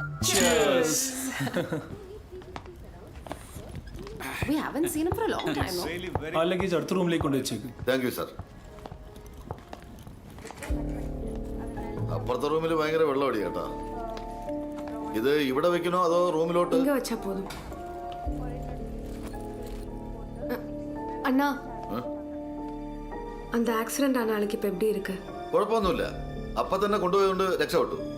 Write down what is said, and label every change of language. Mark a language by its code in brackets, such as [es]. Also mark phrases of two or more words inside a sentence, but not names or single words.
[ml] അല്ലെങ്കിൽ അടുത്ത റൂമിലേക്ക് കൊണ്ട് വെച്ചേക്ക്. [en] Thank you sir. [ml] അപ്പുറത്തെ റൂമിൽ ഭയങ്കര വെള്ളമടി കേട്ടാ. ഇത് ഇവിടെ വെക്കണോ അതോ റൂമിലോട്ട്? [ta] வெச்சா போதும். അണ്ണാ, அந்த ஆக்சிடென்ட் ஆன ஆளுக்கு இப்ப எப்படி இருக்கு? [ml] കുഴപ്പമൊന്നുമില്ല, അപ്പൊ തന്നെ കൊണ്ടുപോയതുകൊണ്ട് രക്ഷപ്പെട്ടു.